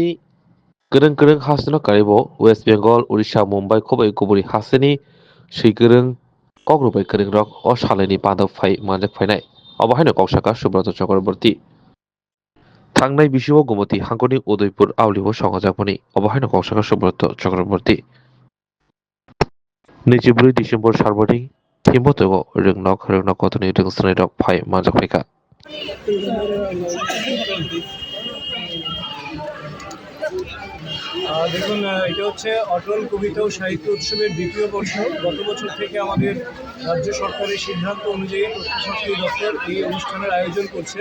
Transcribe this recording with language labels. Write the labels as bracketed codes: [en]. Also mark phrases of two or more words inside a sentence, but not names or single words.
[trp] गोरों गोरों हास्तेनो कारिब वेस्ट बेंगल उड़ीसा मुम्बाइ खबै गुबुननि हास्तेनि सैगोरों कग्रुबै गोरों रक अ सालायनि बादक फाय मानजाक फायनाय अबाहायनो कौशाका सुब्रत चक्रवर्ती थांनाय बिसुआव गुमति हांकरनि उदयपुर आवलियाव संजाजाकमनि अबाहायनो कौशाका सुब्रत चक्रवर्ती 24 डिसेम्बर सालमारि हिमबतक रोंनक गथनि रोंस्राय रक फाय मानजाक फायखा [bn] দেখুন এটা হচ্ছে অটল কবিতা ও সাহিত্য উৎসবের দ্বিতীয় বর্ষ। গত বছর থেকে আমাদের রাজ্য সরকারের সিদ্ধান্ত অনুযায়ী তথ্য সংস্কৃতি দপ্তর এই অনুষ্ঠানের আয়োজন করছে।